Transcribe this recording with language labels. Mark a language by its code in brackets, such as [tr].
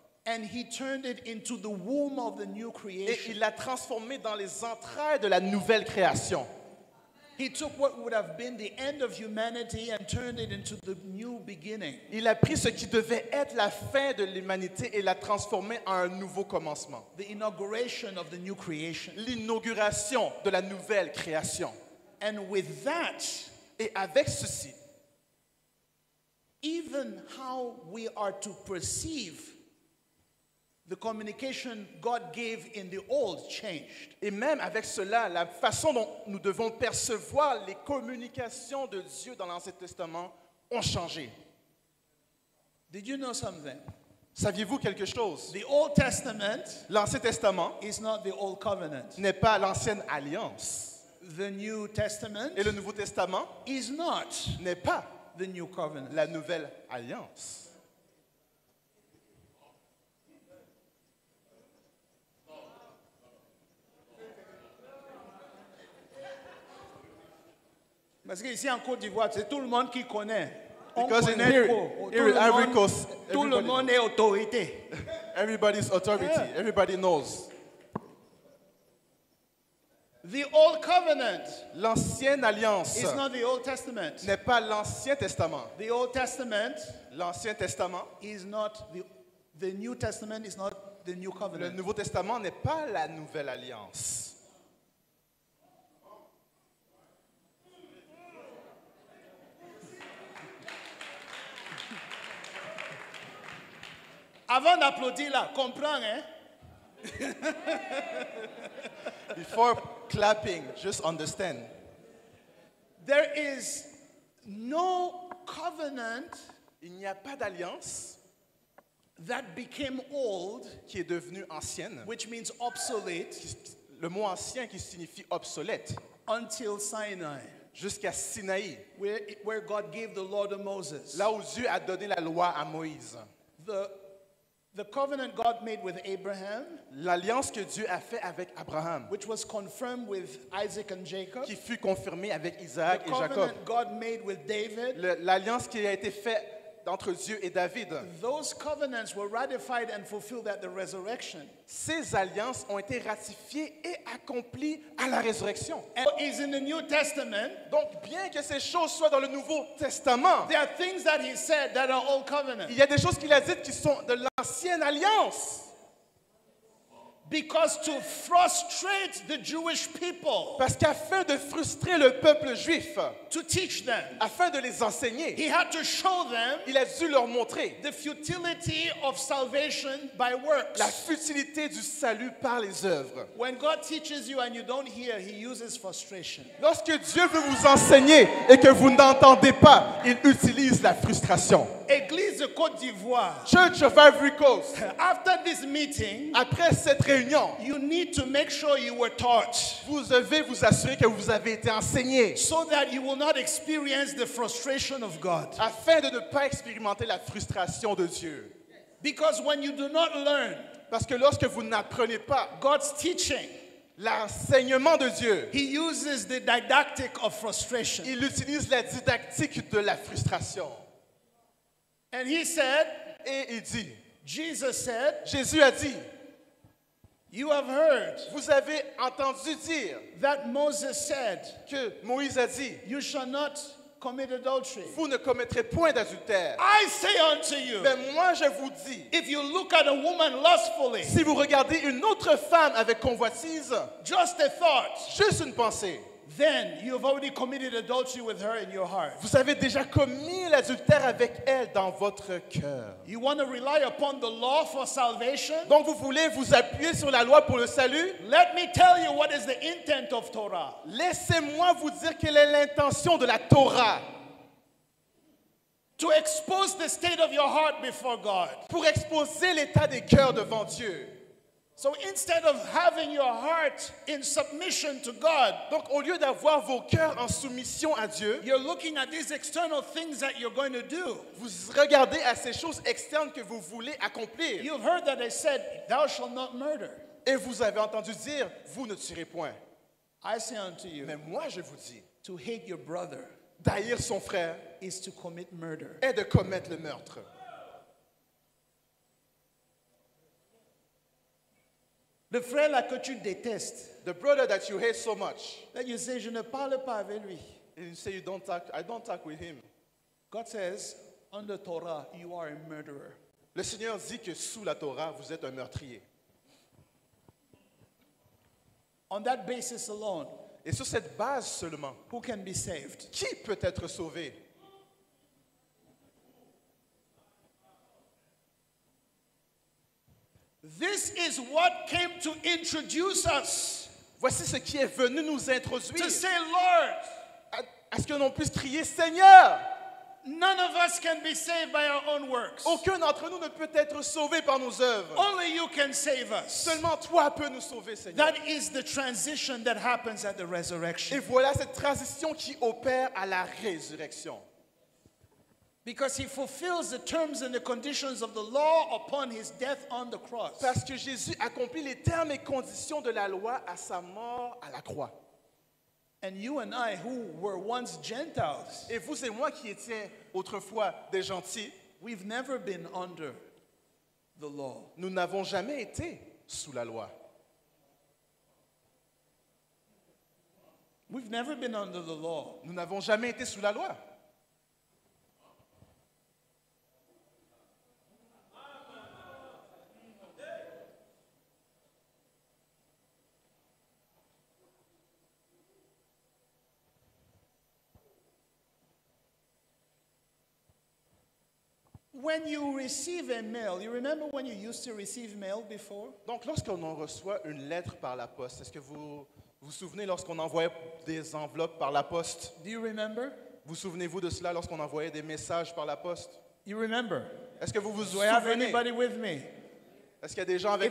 [en] And he turned it into the womb of the new [fr] Et [en] creation. [fr] il l'a transformé dans les entrailles de la nouvelle création. [en] He took what would have been the end of humanity and turned it into the new beginning. [fr] Il a pris ce qui devait être la fin de l'humanité et l'a transformé en un nouveau commencement. [en] The inauguration of the new creation. [fr] L'inauguration de la nouvelle création. [en] And with that, [fr] Et avec ceci, [en] even how we are to perceive the communication God gave in the old changed. [fr] et même avec cela, la façon dont nous devons percevoir les communications de Dieu dans l'Ancien Testament ont changé. [en] Did you know something? [fr] Saviez-vous quelque chose? [en] The Old Testament [fr] L'Ancien Testament [en] is not the Old Covenant. [fr] n'est pas l'ancienne alliance. [en] The New Testament [fr] Et le Nouveau Testament [en] is not [fr] n'est pas [en] the New Covenant. [fr] la nouvelle alliance. Parce qu'ici en Côte d'Ivoire, c'est tout le monde qui connaît. On [en] Because in [fr] connaît [en] here, [fr] trop. [en] here in Ivory Coast, [fr] Tout le [en] everybody- [fr] monde est autorité. [en] Everybody's authority. Yeah. Everybody knows. The Old Covenant [fr] L'ancienne alliance [en] is not the Old Testament. [fr] n'est pas l'Ancien Testament. [en] The Old Testament [fr] L'Ancien Testament, [en] is not the New Testament is not the New [fr] le [en] Covenant. [fr] Nouveau Testament n'est pas la nouvelle alliance. Avant d'applaudir là, comprends, hein? [en] Before clapping, just understand. There is no covenant [fr] Il n'y a pas d'alliance [en] that became old, [fr] qui est devenue ancienne. [en] which means obsolete, [fr] Le mot ancien qui signifie obsolète, [en] until Sinai, [fr] jusqu'à Sinaï, [en] where God gave the law to Moses. [fr] là où Dieu a donné la loi à Moïse. [en] The covenant God made with Abraham, [fr] L'alliance que Dieu a fait avec Abraham, [en] which was confirmed with Isaac and Jacob. [fr] qui fut confirmée avec [en] The [fr] Isaac et Jacob. [en] covenant God made with David. [fr] L'alliance qui a été faite entre Dieu et David. [en] Those covenants were ratified and fulfilled at the resurrection. [fr] Ces alliances ont été ratifiées et accomplies à la résurrection. [en] And is in the New Testament. [fr] Donc, bien que ces choses soient dans le Nouveau Testament, [en] There are things that he said that are old covenant. [fr] il y a des choses qu'il a dites qui sont de l'ancienne alliance. [en] Because to frustrate the Jewish people, [fr] Parce qu'afin de frustrer le peuple juif, [en] to teach them, [fr] afin de les enseigner, [en] he had to show them [fr] il a dû leur montrer [en] the futility of salvation by works. [fr] la futilité du salut par les œuvres. [en] When God teaches you and you don't hear, he uses frustration. [fr] Lorsque Dieu veut vous enseigner et que vous n'entendez pas, il utilise la frustration. Église de Côte d'Ivoire, [en] Church of Ivory Coast, after this meeting, [fr] après cette réunion, [en] you need to make sure you were taught [fr] vous devez vous assurer que vous avez été enseigné [en] so that you will not experience the frustration of God. [fr] afin de ne pas expérimenter la frustration de Dieu. [en] Because when you do not learn [fr] Parce que lorsque vous n'apprenez pas [en] God's teaching, [fr] l'enseignement de Dieu, [en] he uses the didactic of frustration. [fr] il utilise la didactique de la frustration. [en] And he said, [fr] Et il dit, [en] Jesus said, [fr] Jésus a dit, [en] you have heard [fr] vous avez entendu dire [en] that Moses said, [fr] que Moïse a dit, [en] you shall not commit adultery. [fr] vous ne commettrez point d'adultère. [en] I say unto you, [fr] Mais moi je vous dis, [en] if you look at a woman lustfully, [fr] si vous regardez une autre femme avec convoitise, [en] just a thought, [fr] juste une pensée, [en] then you have already committed adultery with her in your heart. [fr] vous avez déjà commis l'adultère avec elle dans votre cœur. [en] You want to rely upon the law for salvation? [fr] Donc vous voulez vous appuyer sur la loi pour le salut? [en] Let me tell you what is the intent of Torah. [fr] Laissez-moi vous dire quelle est l'intention de la Torah. [en] To expose the state of your heart before God. [fr] Pour exposer l'état des cœurs devant Dieu. [en] So instead of having your heart in submission to God, [fr] Donc au lieu d'avoir vos cœurs en soumission à Dieu, [en] you're looking at these external things that you're going to do. [fr] vous regardez à ces choses externes que vous voulez accomplir. [en] You've heard that they said, thou shalt not murder. [fr] Et vous avez entendu dire, vous ne tuerez point. [en] I say unto you, [fr] Mais moi je vous dis, [en] to hate your brother [fr] d'haïr son frère [en] is to commit murder. [fr] est de commettre le meurtre. Le frère là que tu détestes, [en] The brother that you hate so much. that you say, [fr] je ne parle pas avec lui. [en] And you say I don't talk with him. God says, under Torah, you are a murderer. [fr] Le Seigneur dit que sous la Torah, vous êtes un meurtrier. [en] On that basis alone, [fr] Et sur cette base seulement, [en] who can be saved? [fr] qui peut être sauvé? [en] This is what came to introduce us. [fr] Voici ce qui est venu nous introduire. [en] To say, Lord, [fr] À ce que l'on puisse crier Seigneur. [en] none of us can be saved by our own works. [fr] Aucun d'entre nous ne peut être sauvé par nos œuvres. [en] Only you can save us. [fr] Seulement toi peux nous sauver, Seigneur. [en] That is the transition that happens at the [fr] Et [en] resurrection. [fr] voilà cette transition qui opère à la résurrection. [en] Because he fulfills the terms and the conditions of the law upon his death on the cross. [fr] Parce que Jésus accomplit les termes et conditions de la loi à sa mort à la croix. [en] And you and I, who were once Gentiles, [fr] Et vous et moi qui étions autrefois des gentils, [en] we've never been under the law. [fr] nous n'avons jamais été sous la loi. [en] We've never been under the law. [fr] Nous n'avons jamais été sous la loi. [en] When you receive a mail, you remember when you used to receive mail before? [fr] Donc, lorsqu'on en reçoit une lettre par la poste, est-ce que vous vous souvenez lorsqu'on envoyait des enveloppes par la poste? [en] Do you remember? [fr] Vous souvenez-vous de cela lorsqu'on envoyait des messages par la poste? [en] You remember? [fr] Est-ce que vous vous [en] Do I have [fr] souvenez? [en] anybody with me? [fr] Est-ce qu'il y a des gens avec